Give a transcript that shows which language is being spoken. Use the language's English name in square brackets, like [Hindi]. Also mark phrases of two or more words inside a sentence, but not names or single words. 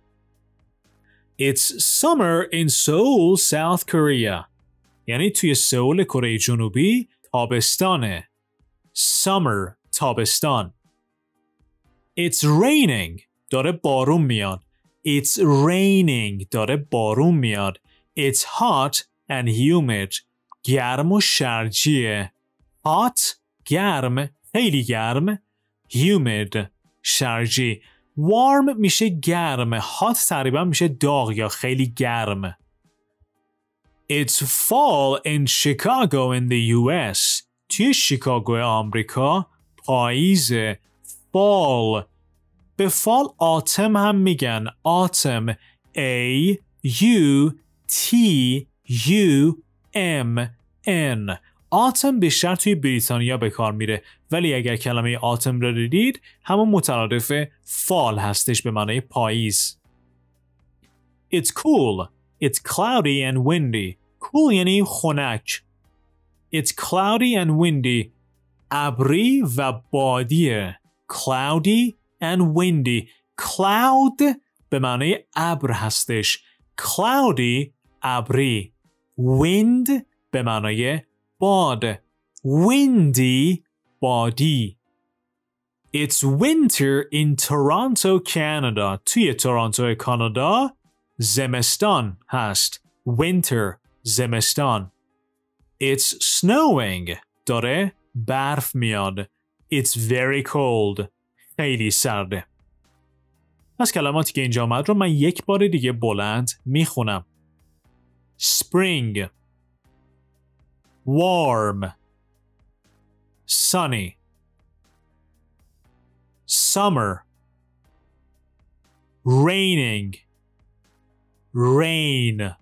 [English] It's summer in Seoul, South Korea. [Persian] یعنی توی سئول کره جنوبی تابستانه. Summer. تابستان. [English] It's raining. [Persian] داره بارون میاد. [English] It's raining. [Persian] داره بارون میاد. [English] It's hot and humid. [Persian] گرم و شرجیه. Hot. گرم. خیلی گرم. Humid. شرجی. Warm میشه گرم. Hot تقریبا میشه داغ یا خیلی گرم. [English] It's fall in Chicago in the US. [Persian] توی شیکاگو آمریکا پاییزه. Fall. به فال آتم هم میگن. آتم. [English] A U T U M N. [Persian] آتم بیشتر توی بریتانیا به کار میره ولی اگر کلمه آتم رو دیدید همون مترادف فال هستش به معنای پاییز. [English] It's cool. It's cloudy and windy. [Persian] Cool یعنی خنک. [English] It's cloudy and windy. [Persian] ابری و بادیه. [English] Cloudy and windy. [Persian] Cloud به معنای ابر هستش. Cloudy ابری. Wind به معنای باد. Windy بادی. [English] It's winter in Toronto, Canada. [Persian] توی تورنتو کانادا زمستان هست. [English] Winter زمستان. It's snowing. [Persian] داره برف میاد. [English] It's very cold. [Persian] خیلی سرده. از کلماتی که اینجا آمد رو من یک بار دیگه بلند میخونم. [English] Spring. Warm. Sunny. Summer. Raining. Rain.